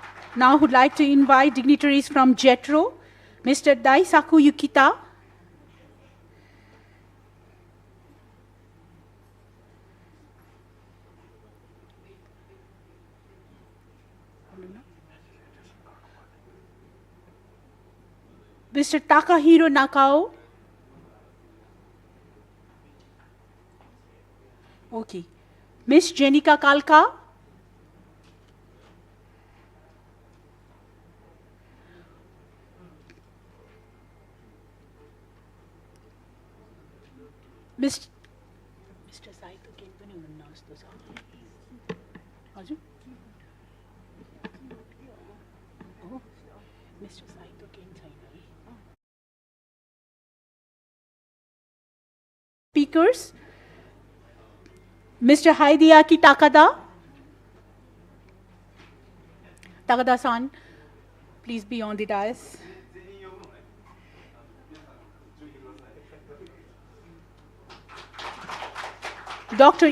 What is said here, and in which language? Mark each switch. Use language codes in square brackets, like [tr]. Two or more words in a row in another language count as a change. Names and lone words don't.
[en] Now would like to invite dignitaries from JETRO, Mr. Daisaku Yukita, Mr. Takahiro Nakao, okay, Ms. Jenica Kalka, Mr. [ne] Saito केही पनि हुनुहुन्न जस्तो छ हजुर हो मिस्टर साइतो केही छैन है [en] Speakers, Mr. Hideaki Takada. Takada-san, please be on the dais. Dr.